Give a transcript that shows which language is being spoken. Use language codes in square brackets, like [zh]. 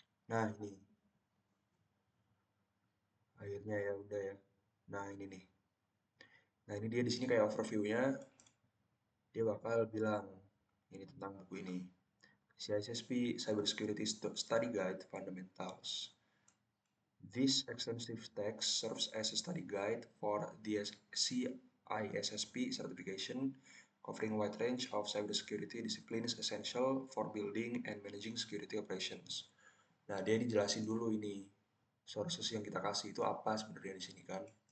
[id] Nah, ini. Akhirnya ya udah ya. Nah, ini nih. Nah, ini dia di sini kayak overview-nya. Dia bakal bilang ini tentang buku ini. [en] CISSP Cybersecurity Study Guide Fundamentals. This extensive text serves as a study guide for the CISSP certification, covering a wide range of cybersecurity disciplines essential for building and managing security operations. [id] Nah, dia dijelasin dulu ini sources yang kita kasih itu apa sebenarnya di sini kan.